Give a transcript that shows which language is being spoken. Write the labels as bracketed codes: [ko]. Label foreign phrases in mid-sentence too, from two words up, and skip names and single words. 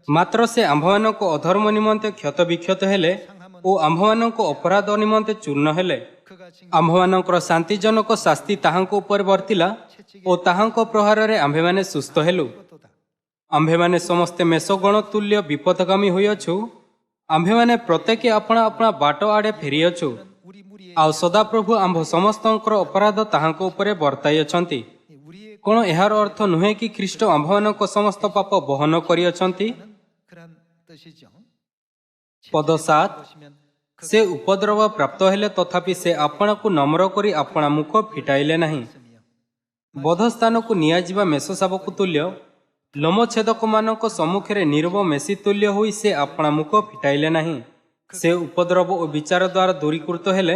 [or] ମାତ୍ର ସେ ଆମ୍ଭମାନଙ୍କ ଅଧର୍ମ ନିମନ୍ତେ କ୍ଷତ ବିକ୍ଷତ ହେଲେ ଓ ଆମ୍ଭମାନଙ୍କ ଅପରାଧ ନିମନ୍ତେ ଚୂର୍ଣ୍ଣ ହେଲେ। [ko] 그같이 [or] ଆମ୍ଭମାନଙ୍କର ଶାନ୍ତିଜନକ ଶାସ୍ତି ତାହାଙ୍କ ଉପରେ ବର୍ତ୍ତିଲା ଓ ତାହାଙ୍କ ପ୍ରହାରରେ ଆମ୍ଭେମାନେ ସୁସ୍ଥ ହେଲୁ। [ko] 것도다. [or] ଆମ୍ଭେମାନେ ସମସ୍ତେ ମେଷଗଣ ତୁଲ୍ୟ ବିପଥଗାମୀ ହୋଇଅଛୁ। ଆମ୍ଭେମାନେ ପ୍ରତ୍ୟେକ ଆପଣା ଆପଣା ବାଟ ଆଡ଼େ ଫେରିଅଛୁ। [ko] 우리 무리의 [or] ଆଉ ସଦାପ୍ରଭୁ ଆମ୍ଭ ସମସ୍ତଙ୍କର ଅପରାଧ ତାହାଙ୍କ ଉପରେ ବର୍ତ୍ତାଇ ଅଛନ୍ତି। [ko] 우리의 [or] କ'ଣ ଏହାର ଅର୍ଥ ନୁହେଁ କି ଖ୍ରୀଷ୍ଟ ଆମ୍ଭମାନଙ୍କ ସମସ୍ତ ପାପ ବହନ କରିଅଛନ୍ତି? [ko] 그런 뜻이죠. [or] ପଦ 7 [ko] 보시면 [or] ସେ ଉପଦ୍ରବ ପ୍ରାପ୍ତ ହେଲେ ତଥାପି ସେ ଆପଣାକୁ ନମ୍ର କରି ଆପଣା ମୁଖ ଫିଟାଇଲେ ନାହିଁ। ବଧସ୍ଥାନକୁ ନିଆଯିବା ମେଷଶାବକ ତୁଲ୍ୟ ଲୋମଛେଦକମାନଙ୍କ ସମ୍ମୁଖରେ ନିରବ ମେଷି ତୁଲ୍ୟ ହୋଇ ସେ ଆପଣା ମୁଖ ଫିଟାଇଲେ ନାହିଁ। ସେ ଉପଦ୍ରବ ଓ ବିଚାର ଦ୍ୱାରା ଦୂରୀକୃତ ହେଲେ,